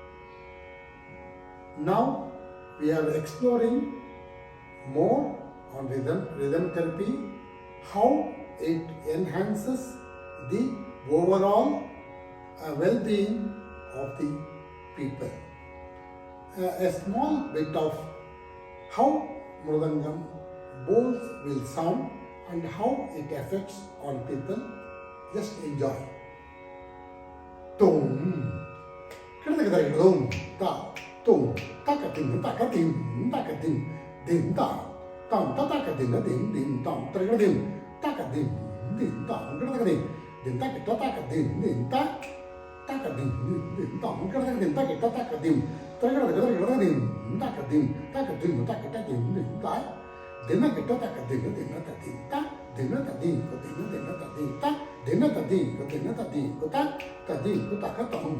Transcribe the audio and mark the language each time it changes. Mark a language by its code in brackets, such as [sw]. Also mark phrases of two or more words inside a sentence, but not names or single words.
[en] Now we are exploring more on rhythm therapy, how it enhances the overall well-being of the people. A small bit of how Mridangam bowls will sound and how it affects on people. Just enjoy. Tum, tum, ta, tum, takatim, takatim, takatim, dim, ta, tam, takatim, dim, dim, tam, takatim, takatim, dim, tam, takatim, ದಿಂತ ಕಿಟ್ಟತಾಕ ದಿಂತ ತಾಕ ದಿಂತ ಮುಂಕಡದಾಗ ದಿಂತ ಕಿಟ್ಟತಾಕ ದಿಂ ತರಗಡ ಗದರ ದಿಂತ ಕದಿಂ ತಾಕ ದಿಂ ತಾಕ ಟ ದಿಂತ ದಿನ ಕಿಟ್ಟತಾಕ ದಿನ ದಿಂತ ದಿನ ತದಿಂ ದಿನ ತದಿಂತ ದಿನ ತದಿಂ ದಿನ ತದಿಂತ ತದಿಂ ತಾಕ ತಂ